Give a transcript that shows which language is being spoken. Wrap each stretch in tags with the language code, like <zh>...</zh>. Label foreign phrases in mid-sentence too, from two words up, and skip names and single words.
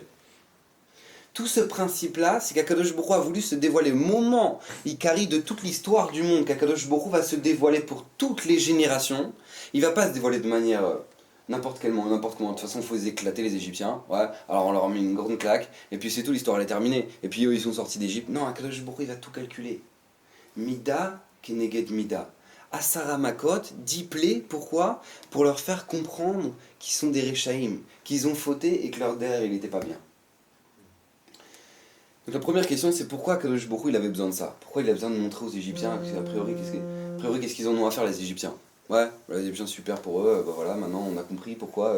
<fr>Tout ce principe-là, c'est qu'Akadosh Baruch Hu a voulu se dévoiler au moment Ikari de toute l'histoire du monde, qu'Akadosh Baruch Hu va se dévoiler pour toutes les générations. Il ne va pas se dévoiler de manière n'importe comment. De toute façon, il faut les éclater les Égyptiens. Ouais. Alors on leur a mis une grande claque, et puis c'est tout, l'histoire elle est terminée. Et puis eux, ils sont sortis d'Égypte. Non, Akadosh Baruch Hu, il va tout calculer.</fr> <he>מידה כנגד מידה. עשרה מכות,</he> <fr>10 plaies, pourquoi? Pour leur faire comprendre qu'ils sont des Réchaïm, qu'ils ont fauté et que leur derrière il n'était pas bien. Donc la première question c'est pourquoi Kadosh Baruch Hu il avait besoin de ça? Pourquoi il a besoin de montrer aux Égyptiens? Parce qu'a priori, qu'est-ce qu'ils en ont à faire les Égyptiens? Ouais, les Égyptiens super pour eux, voilà, maintenant on a compris pourquoi.</fr>